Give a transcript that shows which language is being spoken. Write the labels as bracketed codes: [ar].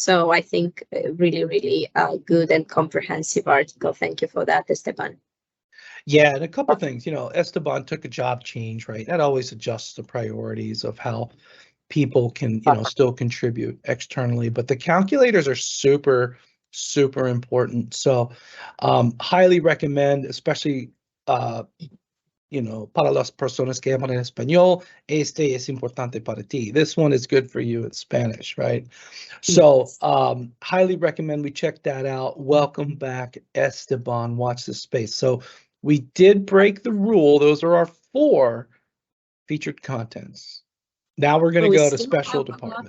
[en] So I think really, really good and comprehensive article. Thank you for that, Esteban. Yeah, and a couple of things, Esteban took a job change, right? That always adjusts the priorities of how people can, still contribute externally, but the calculators are super, super important. So highly recommend, especially, [es] para las personas que hablan español, este es importante para ti. [en] This one is good for you in Spanish, right? So highly recommend we check that out. Welcome back, Esteban. Watch this space. So we did break the rule. Those are our 4 featured contents. Now we're going to go to special department.